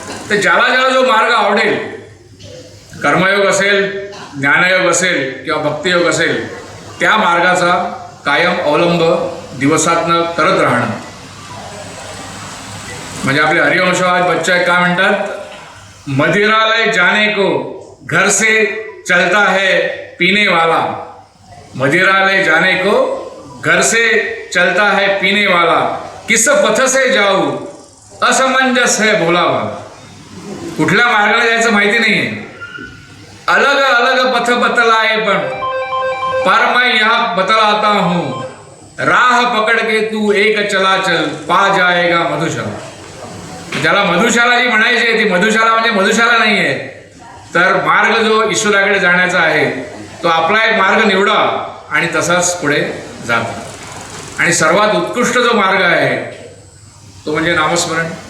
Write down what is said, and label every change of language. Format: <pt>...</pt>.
<mr>तर ज्याला जो मार्ग आवडेल, कर्मयोग असेल, ज्ञानयोग असेल किंवा भक्तियोग असेल, त्या मार्गाचा कायम अवलंब दिवसातनं करत राहणं. म्हणजे आपले हरिवंशवाद बच्चा काय म्हणतात,</mr> <hi>मदिरालय जाने को घर से चलता है पीने वाला. मदिरालय जाने को घर से चलता है पीने वाला, किस पथ से जाऊ असमंजस है भोला भाला.</hi> <mr>कुठल्या मार्गाला जायचं माहिती नाहीये.</mr> <hi>अलग अलग पथ बतलाए पर मैं यहाँ बतलाता हूँ. राह पकड़ के तू एक चला चल, पा जाएगा मधुशाला.</hi> <mr>ज्याला मधुशाला जी म्हणायची आहे ती मधुशाला म्हणजे मधुशाला नाही आहे, तर मार्ग जो ईश्वराकडे जाण्याचा आहे तो आपला एक मार्ग निवडा आणि तसाच पुढे जाता. आणि सर्वात उत्कृष्ट जो मार्ग आहे तो म्हणजे नामस्मरण.</mr>